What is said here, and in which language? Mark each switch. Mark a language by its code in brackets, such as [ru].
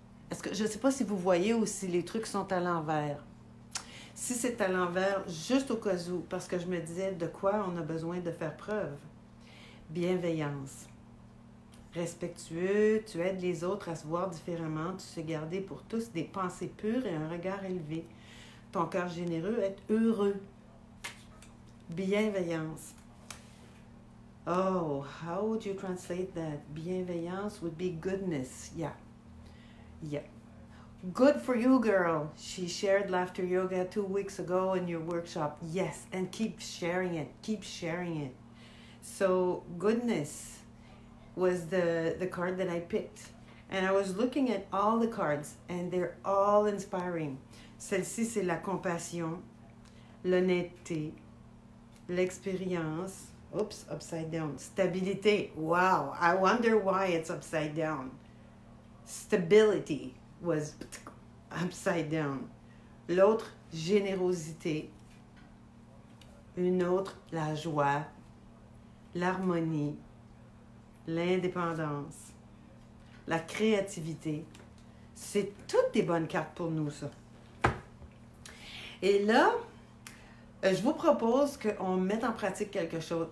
[fr] Est-ce que je ne sais pas si vous voyez ou si les trucs sont à l'envers. Si c'est à l'envers, juste au cas où, parce que je me disais de quoi on a besoin de faire preuve. Bienveillance. Respectueux, tu aides les autres à se voir différemment, tu sais garder pour tous des pensées pures et un regard élevé. Ton cœur généreux, être heureux. Bienveillance. [en] Oh, how would you translate that? Bienveillance would be goodness. Yeah. Yeah. Good for you, girl. She shared Laughter Yoga 2 weeks ago in your workshop. Yes, and keep sharing it. Keep sharing it. So, goodness was the card that I picked. And I was looking at all the cards, and they're all inspiring. [fr] Celle-ci, c'est la compassion, l'honnêteté, l'expérience. [en] Oops, upside down. Stabilité. Wow, I wonder why it's upside down. Stability was upside down. [fr] L'autre, générosité. Une autre, la joie, l'harmonie, l'indépendance, la créativité. C'est toutes des bonnes cartes pour nous, ça. Et là, je vous propose qu'on mette en pratique quelque chose.